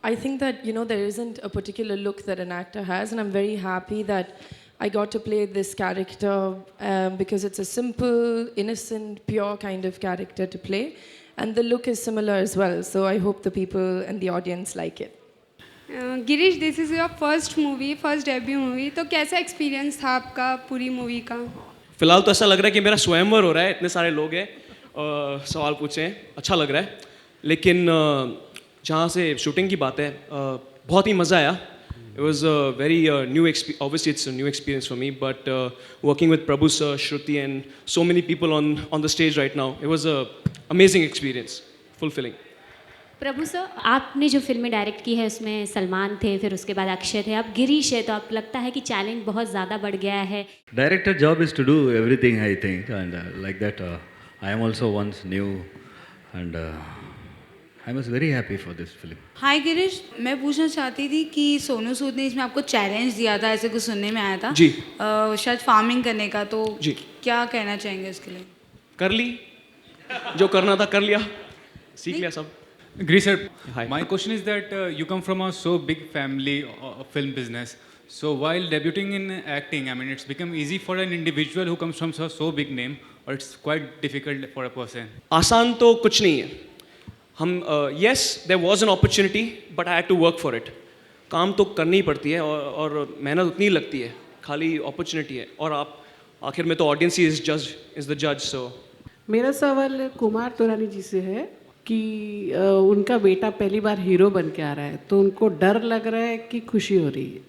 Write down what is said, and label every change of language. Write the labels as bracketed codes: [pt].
[en] I think that, there isn't a particular look that an actor has, and I'm very happy that I got to play this character because it's a simple, innocent, pure kind of character to play. And the look is similar as well. So I hope the people and the audience like it. [hi] Girish, [en] this is your first movie, [hi] first debut movie, तो कैसा experience था आपका पूरी movie का? फिलहाल तो ऐसा लग रहा है कि मेरा स्वयंवर हो रहा है, इतने सारे लोग हैं, सवाल पूछे हैं, अच्छा लग रहा है। लेकिन जहाँ से शूटिंग की बात है, बहुत ही मज़ा आया। [en] It was a very new experience. Obviously, it's a new experience for me, but working with Prabhu sir, Shruti, and so many people on the stage right now, it was a amazing experience, fulfilling. [hi] Prabhu sir, आपने जो फिल्में direct की है उसमें सलमान थे, फिर उसके बाद अक्षय थे, अब गिरीश है, तो आपको लगता है कि चैलेंज बहुत ज़्यादा बढ़ गया है? [en] Director job is to do everything, I think, and like that, I am also once new, and I was very happy for this film. [hi] हाय गिरीश, मैं पूछना चाहती थी कि सोनू सूद ने इसमें आपको चैलेंज दिया था, ऐसे कुछ सुनने में आया था जी। शायद फार्मिंग करने का, तो जी। क्या कहना चाहेंगे इसके लिए? कर ली, जो करना था कर लिया, सीख लिया सब। [en] Girish sir, Hi. my question is that you come from a so big family of film business. So while debuting in acting, I mean, it's become easy for an individual who comes from so big name, or it's quite difficult for a person? [hi] आसान तो कुछ नहीं है। हम [en] yes, there was an opportunity, but I had to work for it. [hi] काम तो करनी ही पड़ती है और मेहनत उतनी ही लगती है, खाली अपॉर्चुनिटी है। और आप आखिर में तो ऑडियंस ही इज द जज। सो मेरा सवाल कुमार तोरानी जी से है कि उनका बेटा पहली बार हीरो बन के आ रहा है, तो उनको डर लग रहा है कि खुशी हो रही है?